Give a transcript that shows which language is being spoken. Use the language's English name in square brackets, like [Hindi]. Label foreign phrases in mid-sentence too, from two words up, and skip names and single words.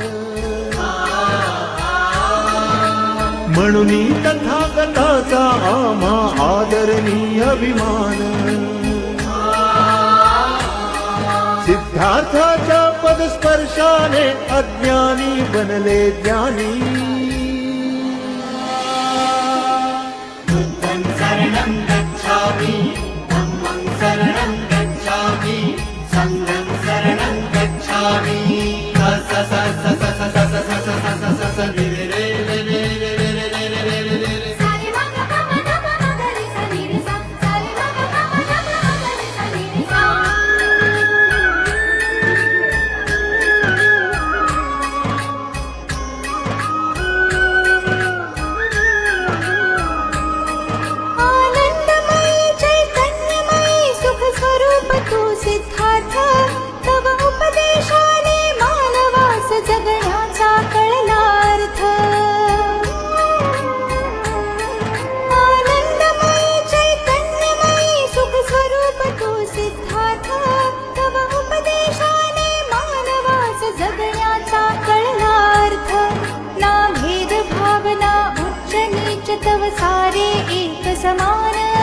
[Marathi] म्हणून तथागताचा आम्हा आदरणीय अभिमान सिद्धार्थाच्या पदस्पर्शाने अज्ञानी बनले ज्ञानी [Pali] बुद्धं शरणं गच्छामि धम्मं शरणं गच्छामि संघं शरणं गच्छामि स स स स स स स स स स स स रे रे रे रे रे रे रे रे रे रे रे रे सारे मा ग प म ग प म ग रे सा नि रे सा सारे मा ग प म ग प म ग रे सा नि रे सा [Marathi] आनंदमयी चैतन्यमयी सुख स्वरूप तू सिद्धार्थ तव उपदेशाने मानवास जगण्याचा कळलार्थ आनंदमयी चैतन्यमयी सुख स्वरूप तू सिद्धार्थ तव उपदेशाने मानवास जगण्याचा कळलार्थ ना भेद भावना उच्च नीच तव सारे एक समान